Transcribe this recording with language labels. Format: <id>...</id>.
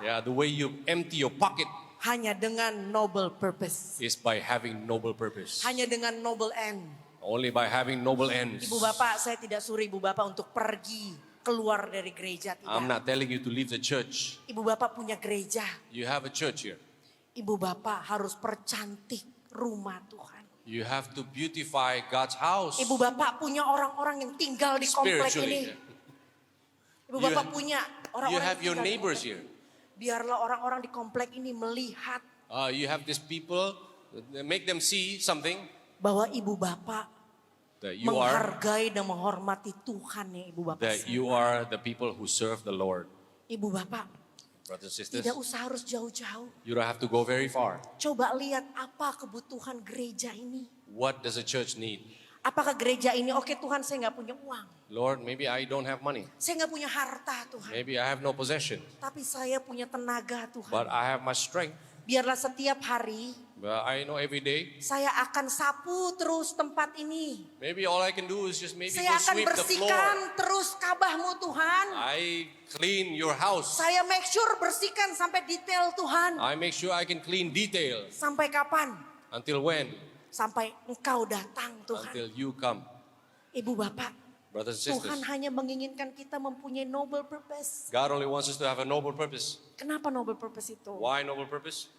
<en>Yeah, the way you empty your pocket</en> <id>hanya dengan</id> <en>noble purpose. is by having noble purpose.</en> <id>Hanya dengan</id> <en>noble end. Only by having noble ends.</en> <id>Ibu bapak, saya tidak suruh ibu bapak untuk pergi keluar dari gereja.</id> <en>I'm</en> <id>Tidak.</id> <en>not telling you to leave the church.</en> <id>Ibu bapak punya gereja.</id> <en>You have a church here.</en> <id>Ibu bapak harus percantik rumah Tuhan.</id> <en>You have to beautify God's house</en> <id>Ibu bapak punya orang-orang yang tinggal di komplek ini.</id> <en>spiritually.</en> <id>Ibu</id> <en>You-</en> <id>bapak punya</id> <en>You</en> <id>orang-orang</id> <en>have</en> <id>yang tinggal di</id> <en>neighbors</en> <id>komplek.</id> <en>here.</en> <id>Biarlah orang-orang di komplek ini melihat</id> <en>You have these people, make them see something</en> <id>bahwa ibu bapak</id> <en>that you are,</en> <id>menghargai dan menghormati Tuhan yang ibu bapak</id> <en>that you</en> <id>sembah.</id> <en>are the people who serve the Lord.</en> <id>Ibu bapak</id> <en>Brothers and sisters,</en> <id>tidak usah harus jauh-jauh.</id> <en>you don't have to go very far.</en> <id>Coba lihat apa kebutuhan gereja ini.</id> <en>What does a church need?</en> <id>Apakah gereja ini, oke Tuhan saya nggak punya uang.</id> <en>Lord, maybe I don't have money.</en> <id>Saya nggak punya harta Tuhan.</id> <en>Maybe I have no possession.</en> <id>Tapi saya punya tenaga Tuhan.</id> <en>But I have my strength.</en> <id>Biarlah setiap hari</id> <en>But I know every day,</en> <id>saya akan sapu terus tempat ini.</id> <en>maybe all I can do is just maybe</en> <id>Saya</id> <en>go</en> <id>akan</id> <en>sweep the</en> <id>bersihkan</id> <en>floor.</en> <id>terus kabahmu Tuhan.</id> <en>I clean your house.</en> <id>Saya</id> <en>make sure</en> <id>bersihkan sampai detail Tuhan.</id> <en>I make sure I can clean detail.</en> <id>Sampai kapan?</id> <en>Until when?</en> <id>Sampai engkau datang Tuhan.</id> <en>Until you come.</en> <id>Ibu bapak,</id> <en>Brothers and</en> <id>Tuhan</id> <en>sisters,</en> <id>hanya menginginkan kita mempunyai</id> <en>noble purpose. God only wants us to have a noble purpose.</en> <id>Kenapa</id> <en>noble purpose</en> <id>itu?</id> <en>Why noble purpose?</en>